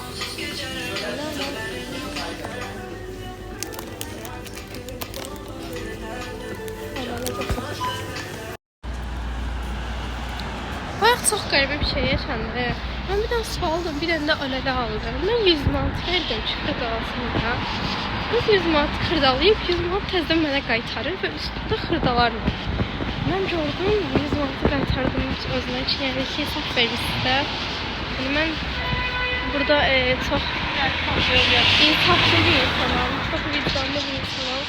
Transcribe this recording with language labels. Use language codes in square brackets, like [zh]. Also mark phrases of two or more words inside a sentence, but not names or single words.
[az] Bayağı çok qəribə bir şey yaşandı. [tr] Ben bir tane su aldım, bir tane de olala aldım. [az] Ben 100 manat verdim çıxdı qalsın. Biz 100 manat xırdalayıb 100 manat təzədən mənə qaytarır və üstündə xırdalar var. Mən gördüm 100 manatı qaytardım özünə ki, yəni ki, hesab vermişsə. Yəni mən burada çox insaflı bir insanam, çox vicdanlı bir insanam.